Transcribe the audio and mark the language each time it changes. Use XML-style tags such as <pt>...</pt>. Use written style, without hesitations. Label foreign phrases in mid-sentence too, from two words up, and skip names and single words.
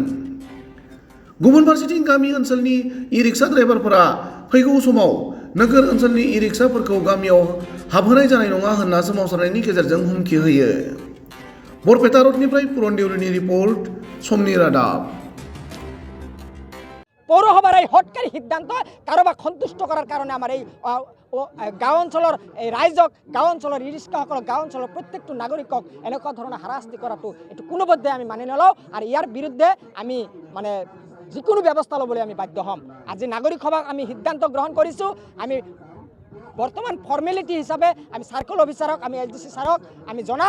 <brx>गुबुन फारसेथिं गामि ओनसोलनि</brx> <en>e-rickshaw driverफोरा</en> <brx>फैगौ समाव नोगोर ओनसोलनि ई-रिक्शाफोरखौ गामियाव हाबहोनाय जानाय नङा होनना सोमावसारनायनि गेजेरजों हुमखि होयो। बरपेटा र'डनिफ्राय पुरन देउरिनि रिपर्ट, समनि रादाब।</brx> <as>পৌরসভার এই হটকারী সিদ্ধান্ত কারোবাক সন্তুষ্ট করার কারণে আমার এই গাঁও অঞ্চলের এই রাইজক, গাঁও অঞ্চলের ই-রিক্সাসকলক, গাঁও অঞ্চলের প্রত্যেকটা নাগরিকক এনেকুৱা ধৰণৰ হাৰাশাস্তি কৰাটো এইটো কোনোপধ্যে আমি মানি নলওঁ আৰু ইয়াৰ বিৰুদ্ধে আমি মানে যিকোনো ব্যৱস্থা ল'বলৈ আমি বাধ্য হ'ম। আজি নাগৰিক সভাক আমি সিদ্ধান্ত গ্ৰহণ কৰিছোঁ। আমি বৰ্তমান ফৰ্মেলিটি হিচাপে আমি</as> <en>circle officerক,</en> <as>আমি এলডিচি ছাৰক আমি জনাম।</as>